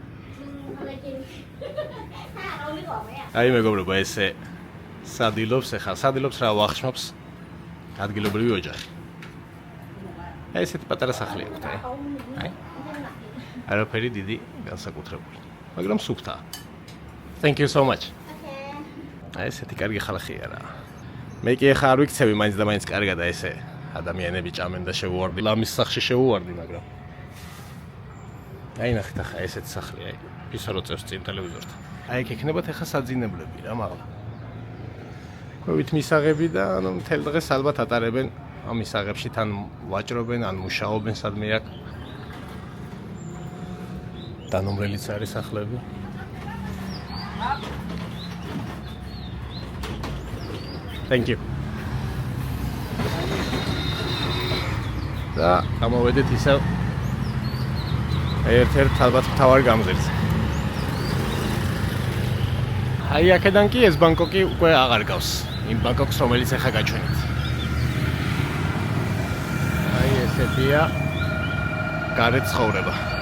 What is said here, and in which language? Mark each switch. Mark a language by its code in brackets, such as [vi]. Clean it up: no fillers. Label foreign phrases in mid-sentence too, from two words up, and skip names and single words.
[ka] აი მეგობრებო, ესე სადილობს, ეხა სადილობს რა ვახშმობს ადგილობრივი ოჯახი. აი ესეთი პატარა სახლი აქვთ, აი. არაფერი დიდი განსაკუთრებული, მაგრამ სუფთაა. [en] Thank you so much. [ka] აი ესეთი კარგი ხალხია რა. მე კი ახლა არ ვიქცევი მაინც და მაინც კარგად და ესე ადამიანები ჭამენ და შევუვარდი. ლამის სახში შევუვარდი, მაგრამ აი ნახეთ ახლა ესეთი სახლია, აი. ისე რო წერს წინ ტელევიზორთან. აი ეგ ექნებათ ახლა საძინებლები რა, მაღლა. ყვევით მისაღები და ანუ მთელ დღეს ალბათ ატარებენ ამ მისაღებში, თან ვაჭრობენ, ან მუშაობენ სადმე აქ. დანომრელიც არის სახლები. [en] Thank you. [ka] და გამოვედით ისევ ერთ-ერთ ალბათ მთავარ გამზირზე. აი აქედან კი ეს ბანგკოკი უკვე აღარ გავს. იმ ბანგკოკს რომელიც ახლა გაჩვენეთ. აი ესეთია გარეთ ცხოვრება.